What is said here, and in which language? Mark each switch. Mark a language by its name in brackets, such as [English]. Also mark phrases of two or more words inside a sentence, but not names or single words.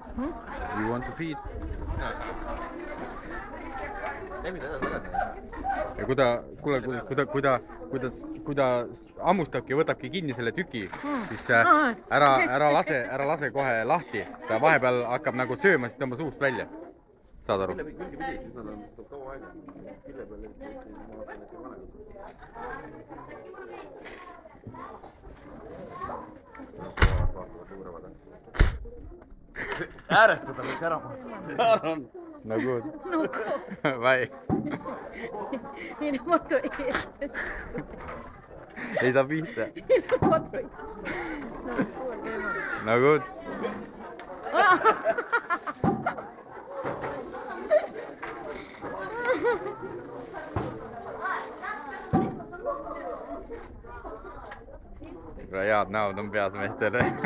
[English] You want to feed? [Estonian] Ja kui ta hammustabki ja võtabki kinni selle tüki, siis ära lase kohe lahti. Ta vahepeal hakkab nagu sööma, siis tõmba suust välja. Saad aru? Äärest võtame üks ära. [English] No good. Bye. [Estonian] Ei saa pihta. [English] No good. [Estonian] Head näod on peas meestele.